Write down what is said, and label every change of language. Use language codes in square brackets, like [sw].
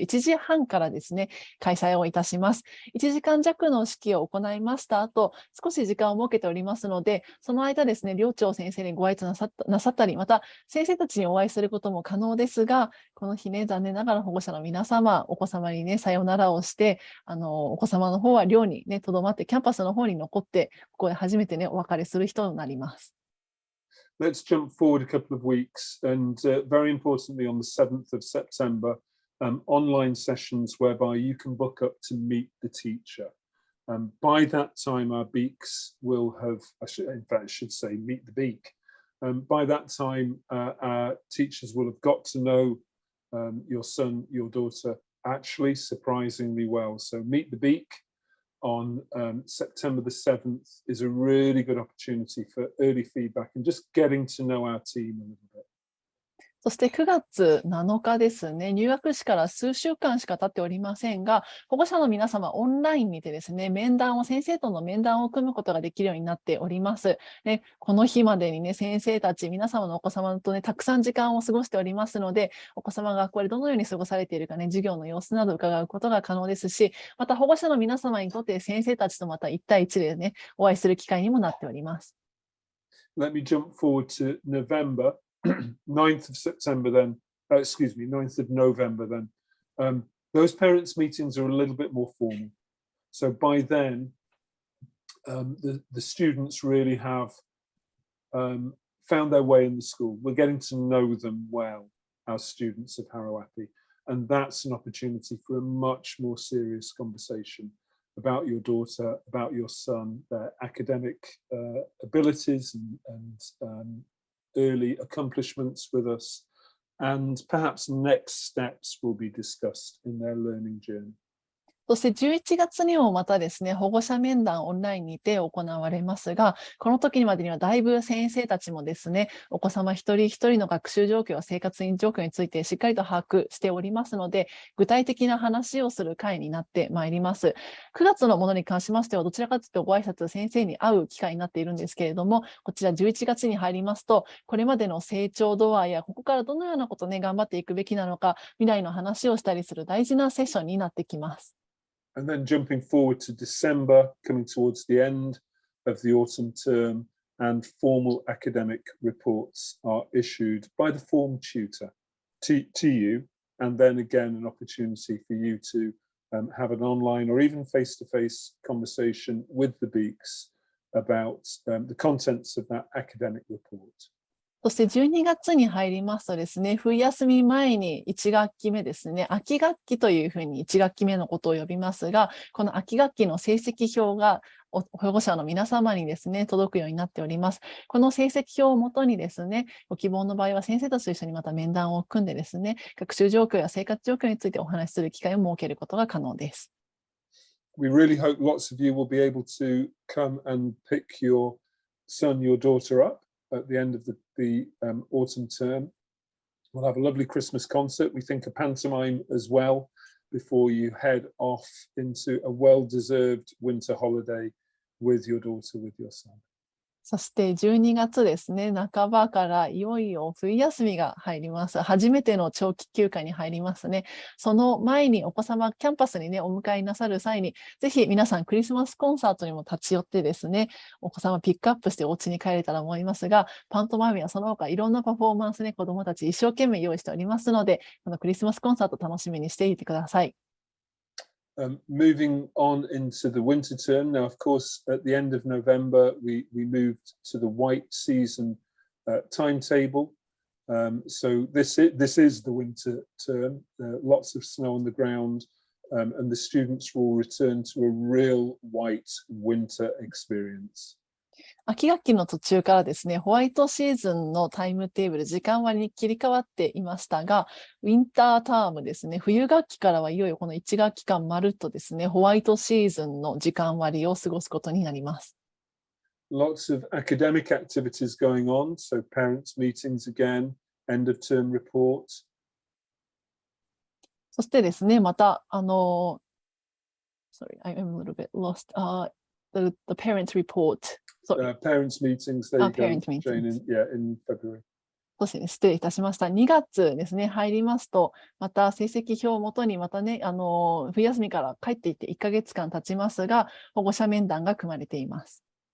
[ja] 1時半からですね、開催をいたします。1時間弱の式を行いました後、少し時間を設けておりますので、その間ですね、寮長先生にご挨拶なさったり、また先生たちにお会いすることも可能ですが、この日ね、残念ながら保護者の皆様、お子様にね、さよならをして、お子様の方は寮にね、とどまって、キャンパスの方に残って、ここで初めてね、お別れする人になります。 [en] Let's jump forward a couple of weeks, and very importantly, on the 7th of September, online sessions whereby you can book up to meet the teacher. By that time, our beaks will have, in fact, I should say, meet the beak. By that time, our teachers will have got to know your son, your daughter, actually surprisingly well. So meet the beak on September the 7th is a really good opportunity for early feedback and just getting to know our team a little bit. [ja] そして9月7日ですね、入学式から数週間しか経っておりませんが、保護者の皆様、オンラインにてですね、先生との面談を組むことができるようになっております。ね、この日までにね、先生たち、皆様のお子様とね、たくさん時間を過ごしておりますので、お子様が学校でどのように過ごされているかね、授業の様子など伺うことが可能ですし、また保護者の皆様にとって先生たちとまた1対1でね、お会いする機会にもなっております。 [en] Let me jump forward to November. 9th of September then, 9th of November then. Those parents' meetings are a little bit more formal. So by then, the students really have found their way in the school. We're getting to know them well, our students of Harrow Appi, and that's an opportunity for a much more serious conversation about your daughter, about your son, their academic abilities and early accomplishments with us, and perhaps next steps will be discussed in their learning journey. [ja] そして11月にもまたですね、保護者面談オンラインにて行われますが、この時までにはだいぶ先生たちもですね、お子様一人一人の学習状況や生活状況についてしっかりと把握しておりますので、具体的な話をする会になってまいります。 9月のものに関しましては、どちらかというとご挨拶、先生に会う機会になっているんですけれども、こちら11月に入りますと、これまでの成長度合いや、ここからどのようなことをね、頑張っていくべきなのか、未来の話をしたりする大事なセッションになってきます。 [en] And then jumping forward to December, coming towards the end of the autumn term, and formal academic reports are issued by the form tutor to you, and then again an opportunity for you to have an online or even face-to-face conversation with the beaks about the contents of that academic report. [ja] そして12月に入りますとですね、冬休み前に1学期目ですね、秋学期というふうに1学期目のことを呼びますが、この秋学期の成績表が保護者の皆様にですね、届くようになっております。この成績表をもとにですね、ご希望の場合は先生たちと一緒にまた面談を組んでですね、学習状況や生活状況についてお話しする機会を設けることが可能です。 [en] We really hope lots of you will be able to come and pick your son, your daughter up at the end of the autumn term. We'll have a lovely Christmas concert. We think a pantomime as well before you head off into a well-deserved winter holiday with your daughter, with your son. [ja] そして12月ですね、半ばからいよいよ冬休みが入ります。初めての長期休暇に入りますね。その前にお子様キャンパスにね、お迎えなさる際に、ぜひ皆さんクリスマスコンサートにも立ち寄ってですね、お子様ピックアップしてお家に帰れたら思いますが、パントマイムやその他いろんなパフォーマンスね、子どもたち一生懸命用意しておりますので、このクリスマスコンサート楽しみにしていてください。 [en] Moving on into the winter term, now of course at the end of November we moved to the white season timetable. So this is the winter term, lots of snow on the ground, and the students will return to a real white winter experience. [ja] 秋学期の途中からですね、ホワイトシーズンのタイムテーブル、時間割に切り替わっていましたが、ウィンタータームですね、冬学期からはいよいよこの1学期間まるっとですね、ホワイトシーズンの時間割を過ごすことになります。 [en] Lots of academic activities going on, so parents meetings again, end of term report. [ja] そしてですね、また、 [en] sorry, I'm a little bit lost. The parents report. Parents meetings, there you go, parent Jane, meetings. in February. [ja] そうですね、失礼いたしました。2月ですね、入りますと、また成績表をもとに、またね、冬休みから帰っていって1ヶ月間経ちますが、保護者面談が組まれています。